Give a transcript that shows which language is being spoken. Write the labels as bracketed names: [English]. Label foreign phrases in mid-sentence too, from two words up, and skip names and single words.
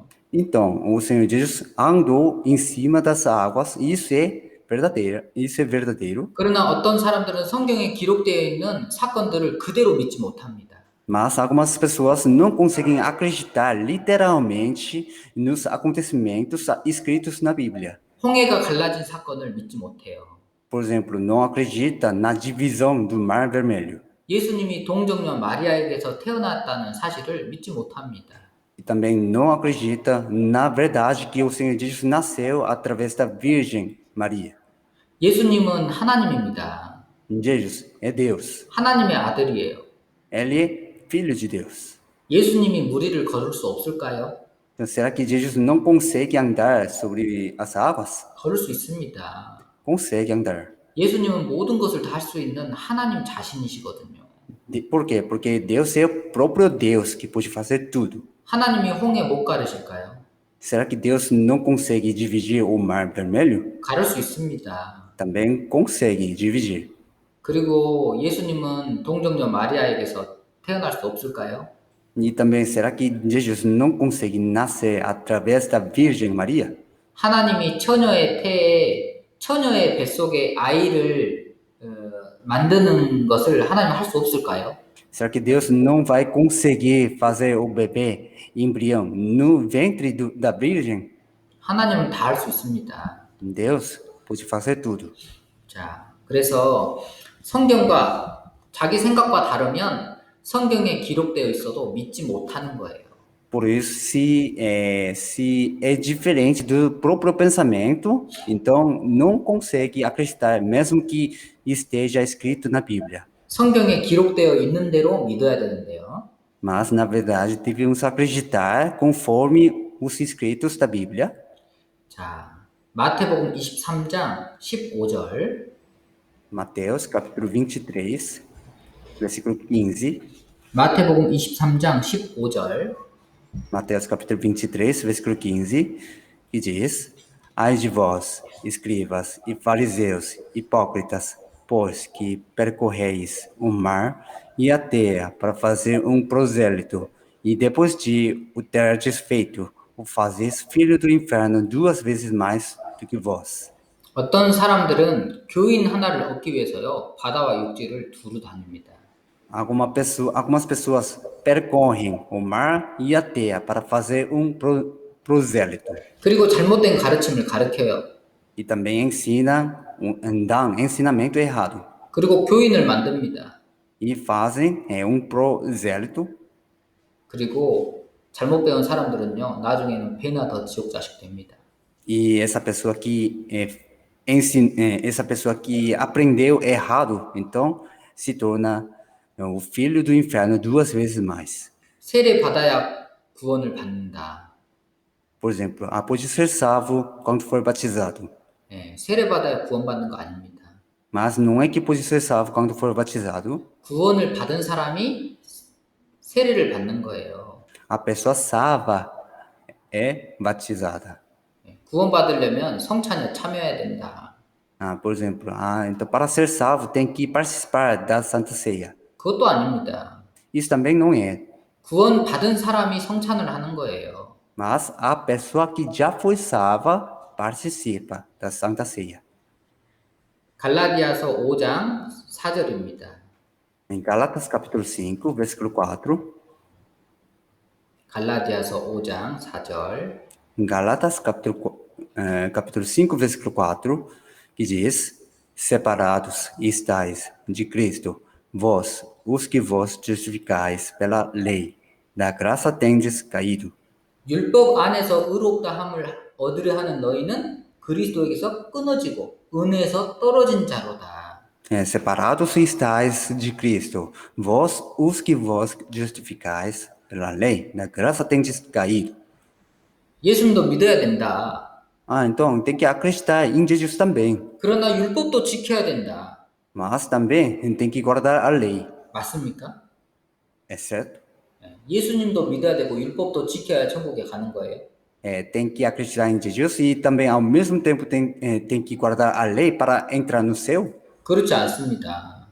[Portuguese] Então, o Senhor Jesus andou em cima das águas, e isso é verdadeiro. [Korean] 그러나 어떤 사람들은 성경에 기록되어 있는 사건들을 그대로 믿지 못합니다. [Portuguese] Mas algumas pessoas não conseguem acreditar literalmente nos acontecimentos escritos na Bíblia. [Korean] 홍해가 갈라진 사건을 믿지 못해요. [Portuguese] Por exemplo, não acredita na divisão do Mar Vermelho. [Korean] 예수님이 동정녀 마리아에게서 태어났다는 사실을 믿지 못합니다. [Portuguese] E também não acredita na verdade que o Senhor Jesus nasceu através da Virgem Maria. [Korean] 예수님은 하나님입니다. [Portuguese] Jesus é Deus. [Korean] 하나님의 아들이에요. [Portuguese] Ele é filho de Deus. [Korean] 예수님이 물 위를 걸을 수 없을까요? [Portuguese] Então, será que Jesus não consegue andar sobre as águas? [Korean] 걸을 수 있습니다. [Portuguese] Consegue andar. [Korean] 예수님은 모든 것을 다 할 수 있는 하나님 자신이시거든요. [Portuguese] Por quê? Porque Deus é o próprio Deus que pode fazer tudo. [Korean] 하나님이 홍해 못 가르실까요? [Portuguese] Será que Deus não consegue dividir o Mar Vermelho? [Korean] 가를 수 있습니다. [Portuguese] Também consegue dividir. [Korean] 그리고 예수님은 동정녀 마리아에게서 태어날 수 없을까요? [Portuguese] E também, será que Jesus não consegue nascer através da Virgem Maria? [Korean] 하나님이 처녀의 태에 처녀의 뱃속에 아이를 만드는 것을 하나님 할 수 없을까요? [Portuguese] Será que Deus não vai conseguir fazer o bebê, embrião, no ventre da Virgem? [Korean] 하나님은 다 할 수 있습니다. [Portuguese] Deus pode fazer tudo. [Korean] 자, 그래서 성경과 자기 생각과 다르면 성경에 기록되어 있어도 믿지 못하는 거예요. [Portuguese] Por isso, se é diferente do próprio pensamento, então não consegue acreditar, mesmo que esteja escrito na Bíblia. [Korean] 성경에 기록되어 있는 대로 믿어야 되는데요. [Portuguese] Mas, na verdade, devemos acreditar conforme os escritos da Bíblia. [Korean] 자, 마태복음 23장 15절. [Portuguese] Mateus, capítulo 23, versículo 15. [Korean] 마태복음 23장 15절. [Portuguese] Mateus, capítulo 23, versículo 15, que diz: Ai de vós, escribas e fariseus, hipócritas, pois que percorreis o mar e a terra para fazer prosélito, e depois de o terdes feito, o fazeis filho do inferno 2 vezes mais do que vós. [Korean] 어떤 사람들은 교인 하나를 얻기 위해서요, 바다와 육지를 두루 다닙니다. [Portuguese] Algumas pessoas percorrem o mar e a terra para fazer prosélito. [Korean] 그리고 잘못된 가르침을 가르쳐요. [Portuguese] E também ensina ensinamento errado. [Korean] 그리고 교인을 만듭니다. [Portuguese] E fazem prosélito. [Korean] 그리고 잘못 배운 사람들은요, 나중에는 배나 더 지옥 자식 됩니다. [Portuguese] E essa pessoa que aprendeu errado, então se torna o filho do inferno 2 vezes mais. [Korean] 세례 받아야 구원을 받는다. [Portuguese] Por exemplo, pode ser salvo quando for batizado. [Korean] 세례 받아야 구원 받는 거 아닙니다. [Portuguese] Mas não é que pode ser salvo quando for batizado. [Korean] 구원을 받은 사람이 세례를 받는 거예요. [Portuguese] A pessoa salva é batizada. [Korean] 구원 받으려면 성찬에 참여해야 된다. [Portuguese] Por exemplo, então para ser salvo tem que participar da Santa Ceia. [Korean] 그것도 아닙니다. [Portuguese] Isso também não é. [Korean] 구원 받은 사람이 성찬을 하는 거예요. [Portuguese] Mas a pessoa que já foi salva participa da Santa Ceia. [Korean] 갈라디아서 5장 4절입니다. [Portuguese] Em Gálatas capítulo 5, versículo 4. [Korean] 갈라디아서 5장 4절. [Portuguese] Em Gálatas capítulo 5, versículo 4, que diz: Separados estáis de Cristo, vós, os que vos justificais pela lei, da graça tendes caído. [Korean] 율법 안에서 의롭다함을 얻으려 하는 너희는 그리스도에게서 끊어지고 은혜에서 떨어진 자로다. [Portuguese] Separados estáis de Cristo, vós, os que vos justificais pela lei, da graça tendes caído. [Korean] 예수님도 믿어야 된다. [Portuguese] Então tem que acreditar em Jesus também, [Korean] 그러나 율법도 지켜야 된다. [Portuguese] mas também tem que guardar a lei, [Korean] 맞습니까? [Portuguese] é certo? [Korean] 예수님도 믿어야 되고 율법도 지켜야 천국에 가는 거예요. [Portuguese] Tem que acreditar em Jesus e também ao mesmo tempo tem que guardar a lei para entrar no céu? [Korean] 그렇지 않습니다.